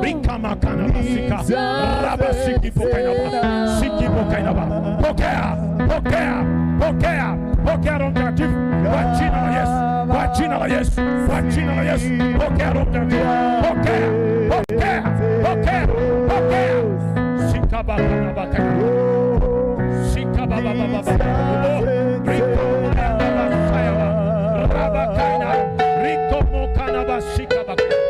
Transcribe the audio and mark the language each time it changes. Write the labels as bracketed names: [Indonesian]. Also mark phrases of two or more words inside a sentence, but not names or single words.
[Swahili] Rika makana basika, raba siki pokaina ba, siki pokaina ba, pokea, pokea, pokea, pokea Roho Mtakatifu, kwa jina la Yesu, kwa jina la Yesu, kwa jina la Yesu, pokea Roho Mtakatifu, pokea, pokea, pokea, pokea. Sika bakana bakana, sika baba baba baba, rika makana basaya, raba kaina. Shika bak.